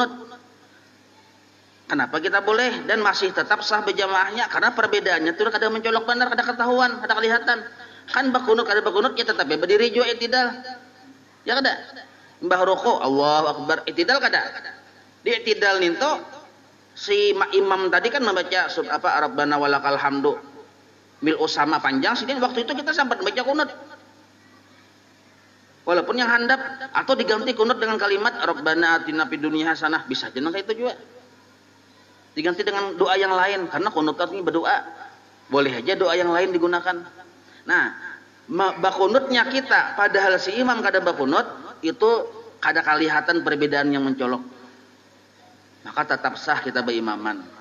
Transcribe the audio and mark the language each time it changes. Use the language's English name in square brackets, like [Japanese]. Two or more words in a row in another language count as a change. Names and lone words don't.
[Indonesian] Kenapa kita boleh dan masih tetap sah berjamaahnya? [Banjar] Karena perbedaannya itu kada mencolok benar, kada ketahuan, kada kelihatan. Kan bakunut kada bakunut kita tetap berdiri juga i'tidal. Ya kada? Mbah rukuk [Arabic] Allahu akbar [Banjar] i'tidal kada? Di i'tidal ninto si imam tadi kan membaca [Arabic] Rabbana walakal hamdu mil usama [Banjar] panjang sidin waktu itu kita sempat baca kunut. Walaupun yang handap atau diganti kunut dengan kalimat [Arabic] Rabbana atina fid dunya hasanah, [Banjar] bisa jeneng kayak itu juga. [Indonesian] Diganti dengan doa yang lain karena kunut ini berdoa. Boleh aja doa yang lain digunakan. Nah, bakunutnya kita padahal si imam kada bakunut itu kada kelihatan perbedaan yang mencolok. Maka tetap sah kita berimaman.